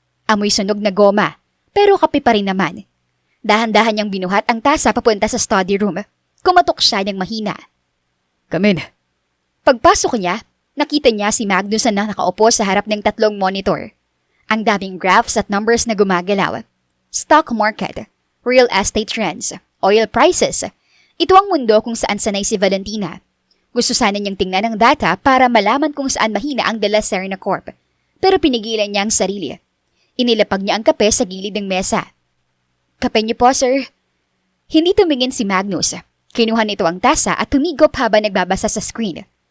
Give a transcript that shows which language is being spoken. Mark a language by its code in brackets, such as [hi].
[tl] Amoy sunog na goma, pero kape pa rin naman. Dahan-dahan niyang binuhat ang tasa papunta sa study room. Kumatok siya ng mahina. [en] Come in. [tl] Pagpasok niya, nakita niya si Magnuson na nakaupo sa harap ng 3 monitor. Ang daming graphs at numbers na gumagalaw. [en] Stock market, real estate trends, oil prices. [tl] Ito ang mundo kung saan sanay si Valentina. Gusto sana niyang tingnan ang data para malaman kung saan mahina ang De La Serna Corp. Pero pinigilan niya ang sarili. Inilapag niya ang kape sa gilid ng mesa. Kape niyo po, sir. Hindi tumingin si Magnus. Kinuha nito ang tasa at tumigop habang nagbabasa sa screen.